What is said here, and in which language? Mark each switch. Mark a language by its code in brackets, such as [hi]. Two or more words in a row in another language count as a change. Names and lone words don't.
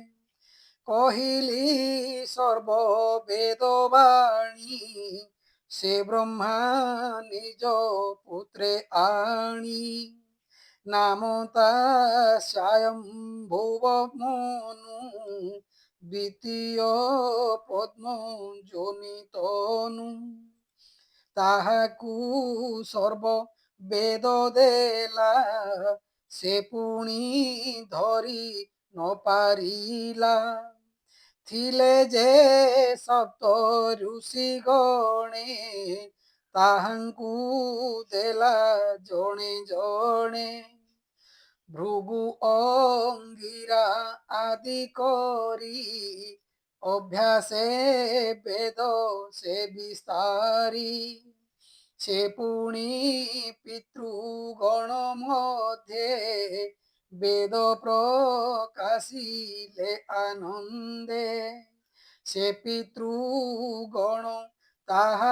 [or] କହିଲି ସର୍ବ ବେଦବାଣୀ ସେ ବ୍ରହ୍ମା ନିଜ ପୁତ୍ରେ ଆଣୀ ନାମ ସ୍ୱୟମ୍ଭୁବ ମନୁ ଦ୍ୱିତୀୟ ପଦ୍ମ ଜୋନିତନୁ ତାହାକୁ ସର୍ବ ବେଦ ଦେଲା ସେ ପୁଣୀ ଧରୀ ନ ପାରିଲା ଥିଲେ ଯେ ସପ୍ତ ଋଷି ଗଣେ ତାହାଙ୍କୁ ଦେଲା ଜଣେ ଜଣେ ଭୃଗୁ ଅଙ୍ଗିରା ଆଦି କରି ଅଭ୍ୟାସେ ବେଦ ସେ ବିସ୍ତାରି ସେ ପୁନି ପିତୃଗଣ ମଧ୍ୟେ ବେଦ ପ୍ରକାଶିଲେ ଆନନ୍ଦେ ସେ ପିତୃଗଣ ତାହା